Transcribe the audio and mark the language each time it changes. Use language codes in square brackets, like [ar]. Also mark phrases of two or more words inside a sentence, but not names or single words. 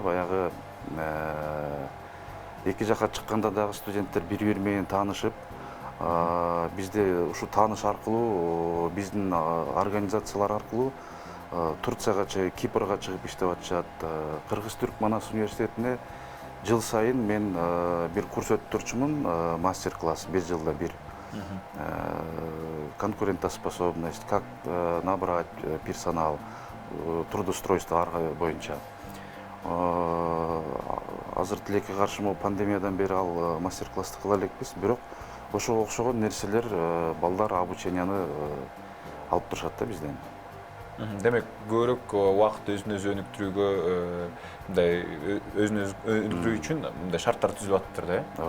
[ky] Баягы эки жака чыкканда дагы студенттер бири-бири менен таанышып, бизде ушу тааныш аркылуу, биздин организациялар аркылуу Турцияга чыгып, Кипрга чыгып иштеп атышат. Кыргыз-Түрк Манас университетине жыл сайын мен бир курс өтүп турчумун, мастер-класс 5 жылда бир. [ru] Конкурентоспособность, как набрать персонал, трудоустройство боюнча. [ky] Азыр тилекке каршы пандемиядан бери ал мастер-классты кыла элекпиз, бирок ошого окшогон нерселер балдар обученияны алып турушат да бизден. Демек, көбүрөөк убакыт өзүн өзү өнүктүрүүгө, мындай өзүн өзү өнүктүрүү үчүн мындай шарттар түзүлүп атыптыр да.